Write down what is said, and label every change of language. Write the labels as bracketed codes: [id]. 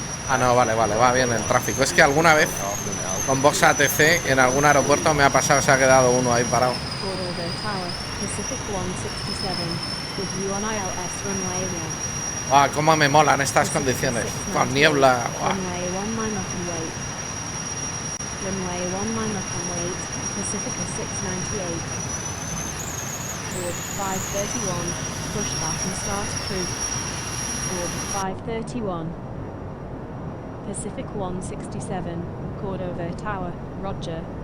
[es] Ah, no, vale, va bien el tráfico. Es que alguna vez con Vox ATC en algún aeropuerto me ha pasado, se ha quedado uno ahí parado. [en] Cordova Tower, Pacific 167, with you on ILS runway 1. [es] Ah, cómo me molan estas condiciones. Con niebla. [en] Runway 1 line up and wait. Runway 1 line up and wait, Pacifica 698. Orbit 531, push back and start cruise. Orbit 531. Pacific 167, Cordova Tower, roger.